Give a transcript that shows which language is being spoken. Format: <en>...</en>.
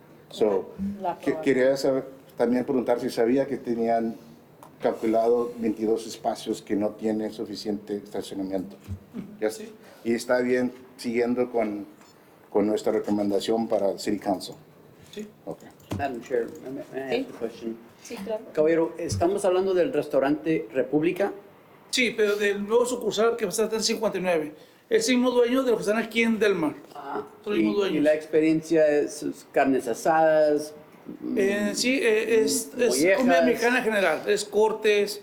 <es>So, quería también preguntar si sabía que tenían calculado 22 espacios que no tienen suficiente estacionamiento.</es> <en>Yes?</en> <es>Sí. Y está bien siguiendo con nuestra recomendación para el City Council. Sí.</es> <en>Okay. Madam Chair, may I ask a question?</en> <es>Sí, claro. Caballero, estamos hablando del restaurante República. Sí, pero del nuevo sucursal que va a estar en 59. Es el mismo dueño de los que están aquí en Delmar. Son los mismos Y dueños. la experiencia es carnes asadas, Sí, es mollejas, comida americana en general. Es cortes,</es>